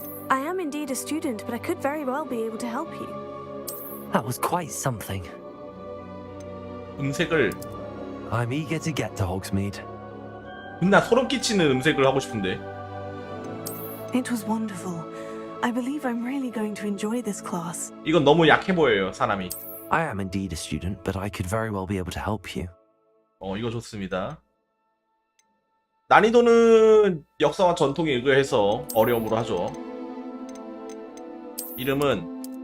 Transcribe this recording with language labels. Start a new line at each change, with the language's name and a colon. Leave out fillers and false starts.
English: I am indeed a student, but I could very well be able to help you. That was quite something.
Korean: 음색을
English: I'm eager to get to Hogsmeade.
Korean: 나 소름 끼치는 음색을 하고 싶은데.
English: It was wonderful. I believe I'm really going to enjoy this class.
Korean: 이건 너무 약해 보여요, 사람이.
English: I am indeed a student, but I could very well be able to help you.
Korean: 이거 좋습니다. 난이도는 역사와 전통에 의거해서 어려움으로 하죠. 이름은